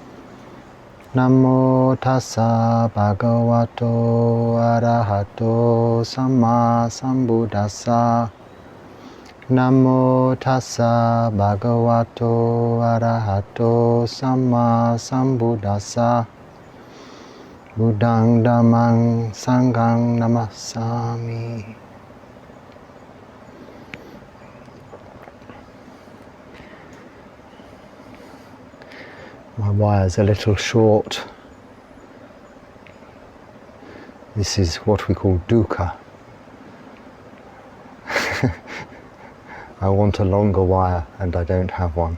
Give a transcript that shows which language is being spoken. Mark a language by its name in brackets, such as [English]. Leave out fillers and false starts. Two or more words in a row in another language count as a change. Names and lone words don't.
[Pali] Namo tassa bhagavato arahato samma sambuddhassa. Namo tassa bhagavato arahato samma sambuddhassa. Buddhang Dhammang Sanghang Namassami. [English] My wire's a little short. This is what we call dukkha. I want a longer wire and I don't have one.